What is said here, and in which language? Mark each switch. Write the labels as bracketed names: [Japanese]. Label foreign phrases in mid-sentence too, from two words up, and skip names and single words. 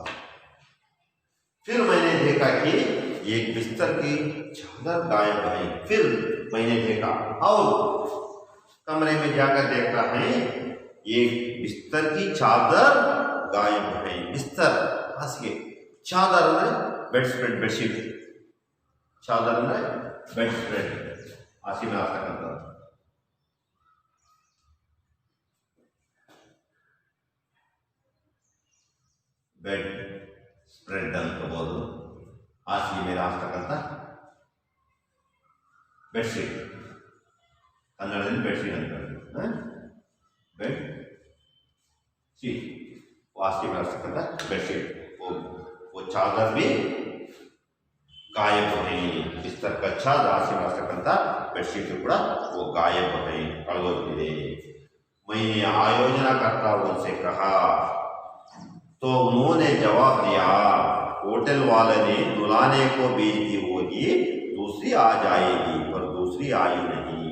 [Hindi] फिर मैंने देखा कि एक बिस्तर की चादर गायब है। फिर मैंने देखा और कमरे में जाकर देखता है एक बिस्तर की चादर गायब है। [Kannada] बिस्तर हासिಗೆ, चादर ಅಂದ್ರೆ [English] bedspread, bedsheet, [Kannada] ಚಾದರ್ ಅಂದ್ರೆ ಬೆಡ್ಸ್ಪ್ರೆಡ್, ಹಾಸಿಗೆ ಮೇಲೆ ಹಾಕ್ತಕ್ಕಂಥದ್ದು। ಬೆಡ್ ಸ್ಪ್ರೆಡ್ ಅನ್ಕೋಬಹುದು, ಹಾಸಿಗೆ ಮೇಲೆ ಹಾಕ್ತಕ್ಕಂಥ ಬೆಡ್ಶೀಟ್, ಕನ್ನಡದಲ್ಲಿ ಬೆಡ್ಶೀಟ್ ಅಂತ, ಬೆಡ್ शीट, [Hindi] हासिगे में हाक्तಕ್ಕಂಥ बेडशीट, वो चादर भी गायब है। बिस्तर का चादर, हासिगे में हाक्तಕ್ಕಂಥ बेडशीट ಕೂಡ वो गायब है, ಕಳೆದೋಗಿದೆ। मैंने आयोजनकर्ताओं से कहा तो उन्होंने जवाब दिया, होटल वाले ने दुलाने को भेज दी होगी, दूसरी आ जाएगी, पर दूसरी आई नहीं।